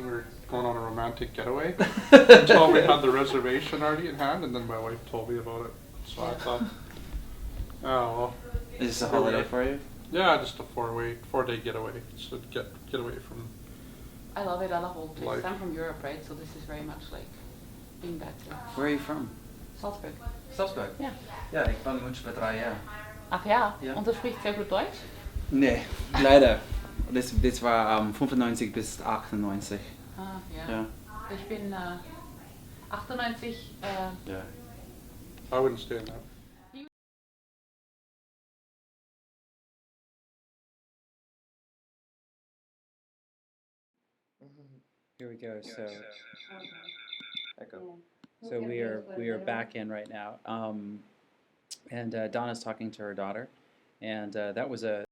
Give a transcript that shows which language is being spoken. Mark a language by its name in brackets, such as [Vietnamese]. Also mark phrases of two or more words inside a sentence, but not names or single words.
[English] We were going on a romantic getaway until we had the reservation already in hand, and then my wife told me about it. So I thought, oh well. Is this a holiday for you? Yeah, just a 4-day getaway. So get away from. I love it. I love old places. Life. I'm from Europe, right? So this is very much like being back there. Where are you from? Salzburg. Salzburg? [German] Ja. [Dutch] Ja, ik ben in München bij 3 jaar. [German] Ach ja, Ja. und du sprichst sehr gut Deutsch? [Dutch] Nee, leider. Dit war 95 bis 98. [German] Ah, ja. Ja. Ich bin 98. Ja. [English] I wouldn't stay in that. Here we go. So, echo. So we are back in right now, and Donna's talking to her daughter, and that was a.